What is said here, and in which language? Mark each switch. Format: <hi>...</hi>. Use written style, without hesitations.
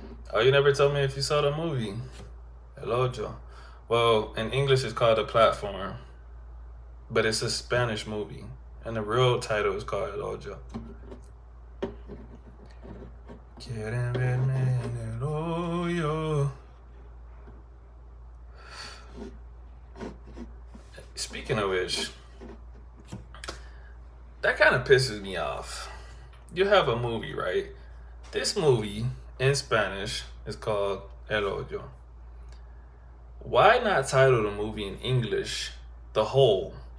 <en>Oh, you never told me if you saw the movie. El Ojo. Well, in English it's called The Platform, but it's a Spanish movie, and the real title is called El Ojo.</en> <es>Quieren verme en el hoyo.</es> <en>Speaking of which, that kind of pisses me off. You have a movie, right? This movie in Spanish is called El Hoyo. Why not title the movie in English The Hole?</en>